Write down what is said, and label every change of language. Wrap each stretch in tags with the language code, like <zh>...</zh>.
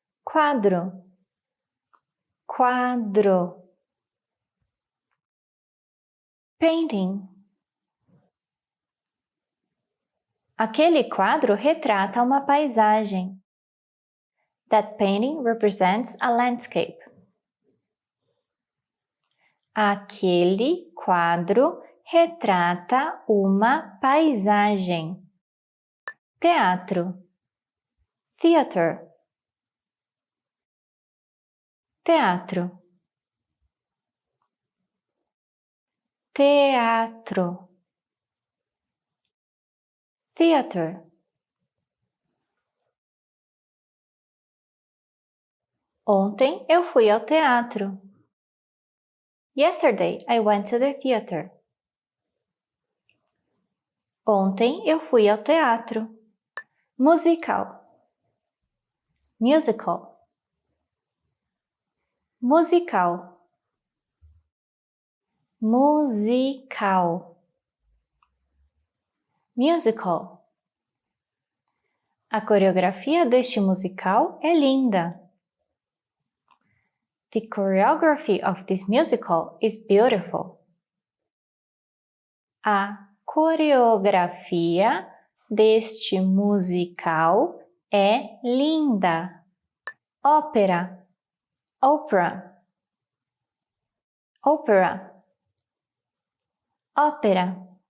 <pt>Quadro. Quadro.</pt> <en>Painting.</en> <pt>Aquele quadro retrata uma paisagem.</pt> <en>That painting represents a landscape.</en> <pt>Aquele quadro retrata uma paisagem. Teatro.</pt> <en>Theater.</en> <pt>Teatro. Teatro.</pt> <en>Theater.</en> <pt>Ontem eu fui ao teatro.</pt> <en>Yesterday I went to the theater.</en> <pt>Ontem eu fui ao teatro. Musical. Musical. Musical. Musical. Musical. A coreografia deste musical é linda.</pt> <en>The choreography of this musical is beautiful.</en> <pt>A coreografia deste musical é linda. Ópera.</pt> <en>Opera. Opera.</en> <pt>Ópera.</pt>